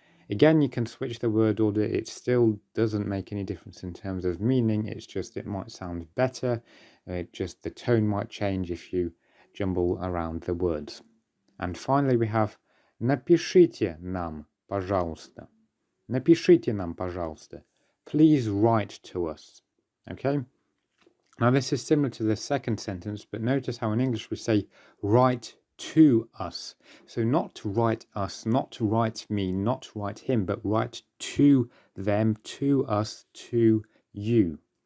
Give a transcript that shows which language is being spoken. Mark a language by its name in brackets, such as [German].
[English] Again, you can switch the word order. It still doesn't make any difference in terms of meaning. It's just it might sound better. Just the tone might change if you jumble around the words. And finally, we have [Russian] напишите нам, пожалуйста. Напишите нам, пожалуйста. [English] Please write to us. Okay? Now, this is similar to the second sentence, but notice how in English we say write to us. So not to write us, not to write me, not to write him, but write to them, to us, to you.